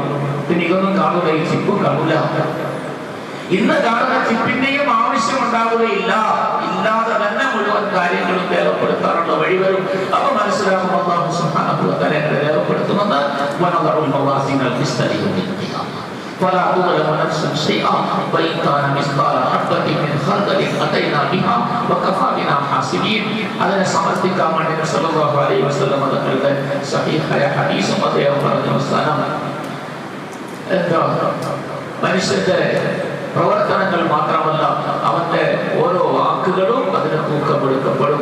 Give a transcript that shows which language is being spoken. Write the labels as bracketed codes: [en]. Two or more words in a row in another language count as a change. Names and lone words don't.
[ml] പിന്നെ ഇതൊന്നും കാണൂല, ഈ ചിപ്പും കാണൂല. ഇന്ന് കാണുന്ന ചിപ്പിന്റെയും ആവശ്യം ഉണ്ടാവുകയില്ല. ഇല്ലാതെ തന്നെ മുഴുവൻ കാര്യങ്ങളും രേഖപ്പെടുത്താനുള്ള വഴി വരും. അപ്പൊ മനസ്സിലാക്കും [ar] الله سبحانه وتعالى [ml] രേഖപ്പെടുത്തുമെന്ന്. [ar] ونضع الموازين القسط فلا تظلم نفس شيئا وإن كان مثقال حبة من خردل أتينا بها وكفى بنا حاسبين. [ml] അതിനെ സമർത്ഥിക്കാൻ വേണ്ടി നബി [ar] صلى الله عليه وسلم [ml] തങ്ങളുടെ സഹീഹായ ഹദീസും അദ്ദേഹം പറഞ്ഞ അവസാനം എന്താ, മനുഷ്യന്റെ പ്രവർത്തനങ്ങൾ മാത്രമല്ല അവന്റെ ഓരോ വാക്കുകളും അതിന് തൂക്കമെടുക്കപ്പെടും.